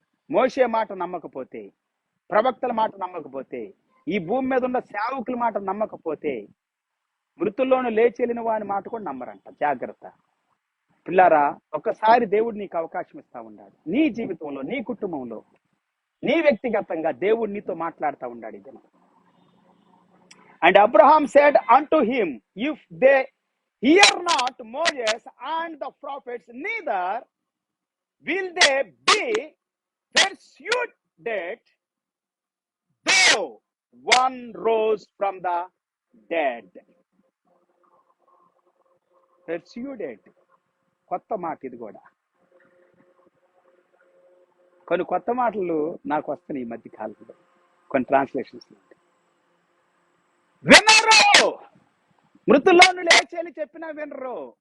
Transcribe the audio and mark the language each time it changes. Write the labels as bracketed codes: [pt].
[te] మోషే మాట నమ్మకపోతే, ప్రవక్తల మాట నమ్మకపోతే, ఈ భూమి మీద ఉన్న సేవకుల మాట నమ్మకపోతే, మృతుల్లోనూ లేచి వెళ్ళిన వాని మాట కూడా నమ్మరంట. జాగ్రత్త పిల్లారా. ఒక్కసారి దేవుడు నీకు అవకాశం ఇస్తా ఉన్నాడు. నీ జీవితంలో, నీ కుటుంబంలో, నీ వ్యక్తిగతంగా దేవుడు నీతో మాట్లాడుతూ ఉన్నాడు ఇది. [en] And Abraham said unto him, if they hear not Moses and the prophets, neither will they be persuaded, though one rose from the dead. [te] Persuaded, కొత్త మాట ఇది కూడా. కొన్ని కొత్త మాటలు నాకు వస్తున్నాయి ఈ మధ్య కాలంలో, కొన్ని ట్రాన్స్లేషన్స్. వినరు, మృతుల్లోను లేచేలి చెప్పినా వినరు.